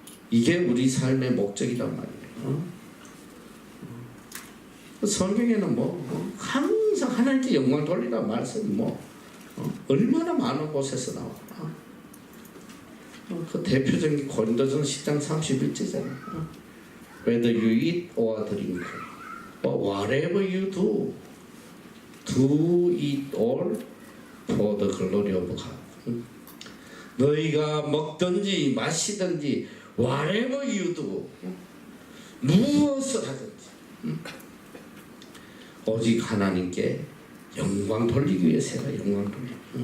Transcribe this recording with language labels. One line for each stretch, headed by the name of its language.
Korean: 이게 우리 삶의 목적이란 말이에요. 성경에는 항상 하나님께 영광 돌리라 말씀이 얼마나 많은 곳에서 나와. 그 대표적인 고린도전 10장 31절잖아요.
English: Whether you eat or drink, or whatever you do, do it all for the glory of God.
Korean: 너희가 먹든지 마시든지
English: whatever you do,
Korean: 무엇을 하든지 오직 하나님께 영광 돌리기 위해서 해라. 영광 돌리기.